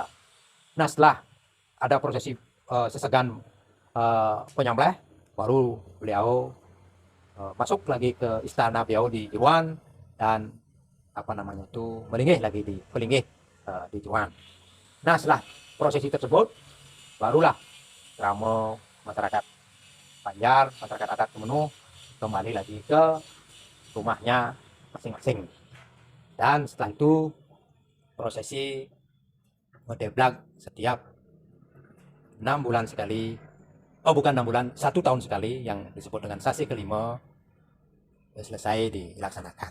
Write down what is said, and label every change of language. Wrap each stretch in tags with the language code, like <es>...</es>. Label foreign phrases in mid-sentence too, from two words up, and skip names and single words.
<id>Nah setelah ada prosesi sesegan penyembelih, baru beliau masuk lagi ke istana beliau di Juruan dan melinggih lagi di pelinggih di Juruan. Nah setelah prosesi tersebut, barulah krama masyarakat Banjar, masyarakat adat Kemenuk kembali lagi ke rumahnya masing-masing. Dan setelah itu prosesi ngedeblak setiap 6 bulan sekali, bukan 6 bulan, 1 tahun sekali, yang disebut dengan sasi kelima selesai dilaksanakan.</id>